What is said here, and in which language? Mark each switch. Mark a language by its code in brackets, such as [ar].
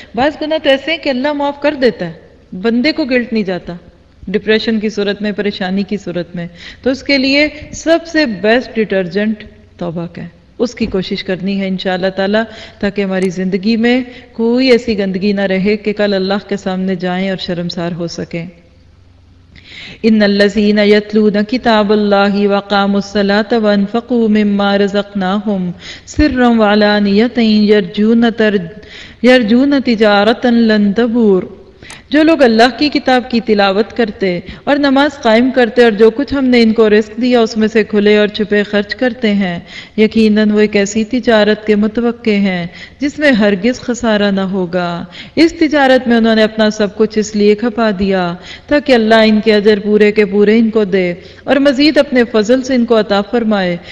[ur] بعض گناہ تو ایسے ہیں کہ اللہ معاف کر دیتا ہے, بندے کو گلٹ نہیں جاتا, ڈپریشن کی صورت میں, پریشانی کی صورت میں. تو اس کے لیے سب سے بیسٹ ڈٹرجنٹ توبہ کا ہے, اس کی کوشش کرنی ہے انشاءاللہ تعالی, تاکہ ہماری زندگی میں کوئی ایسی گندگی نہ رہے کہ کل اللہ کے سامنے جائیں اور شرمسار ہو سکیں. [ar] ان الذين يتلون كتاب الله وقاموا الصلاة وانفقوا مما رزقناهم سرا وعلانية يرجون تجارة لن تبور. [ur] جو لوگ اللہ کی کتاب کی تلاوت کرتے اور نماز قائم کرتے اور جو کچھ ہم نے ان کو رزق دیا اس میں سے کھلے اور چھپے خرچ کرتے ہیں, یقیناً وہ ایک ایسی تجارت کے متوقع ہیں جس میں ہرگز خسارہ نہ ہوگا. اس تجارت میں انہوں نے اپنا سب کچھ اس لیے کھپا دیا تاکہ اللہ ان کے اجر پورے کے پورے ان کو دے اور مزید اپنے فضل سے ان کو عطا فرمائے.